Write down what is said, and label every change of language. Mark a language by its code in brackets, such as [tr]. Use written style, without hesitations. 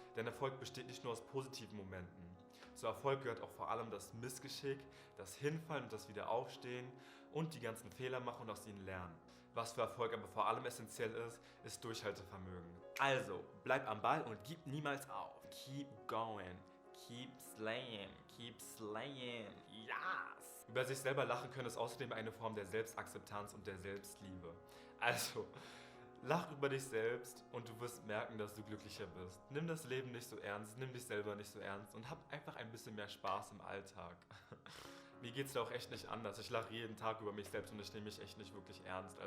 [de] Denn Erfolg besteht nicht nur aus positiven Momenten. Zu Erfolg gehört auch vor allem das Missgeschick, das Hinfallen und das Wiederaufstehen und die ganzen Fehler machen und aus ihnen lernen. Was für Erfolg aber vor allem essentiell ist, ist Durchhaltevermögen. Also, bleib am Ball und gib niemals auf. [en] Keep going. Keep slaying, keep slaying, yes! [de] Über sich selber lachen können ist außerdem eine Form der Selbstakzeptanz und der Selbstliebe. Also, lach über dich selbst und du wirst merken, dass du glücklicher bist. Nimm das Leben nicht so ernst, nimm dich selber nicht so ernst und hab einfach ein bisschen mehr Spaß im Alltag. Mir geht's da auch echt nicht anders. Ich lache jeden Tag über mich selbst und ich nehme mich echt nicht wirklich ernst.